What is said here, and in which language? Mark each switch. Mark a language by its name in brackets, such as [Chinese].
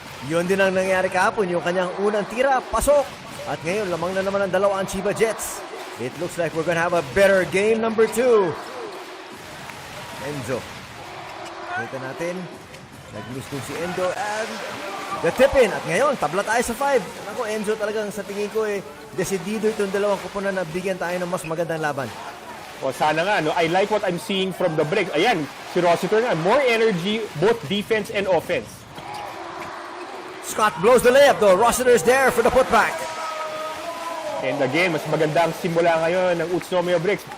[Filipino] Yun din ang nangyari kahapon, yung kanyang unang tira, pasok. At ngayon, lamang na naman ang dalawa ang Chiba Jets. [English] It looks like we're gonna have a better game number 2. [Filipino] Enzo. Kita natin. Nag-miss dun si Endo [English] and the tip-in. [Filipino] At ngayon, tabla tayo sa 5. Ako, Enzo talagang sa tingin ko desidido itong dalawang kupunan na bigyan tayo ng mas magandang laban. O sana nga, no? [English] I like what I'm seeing from the break. [Filipino] Ayan, si Rossiter nga. [English] More energy, both defense and offense. Scott blows the layup though. Rossiter's there for the putback. And again, [Filipino] mas maganda ang simula ngayon ng Utsunomiya Brex.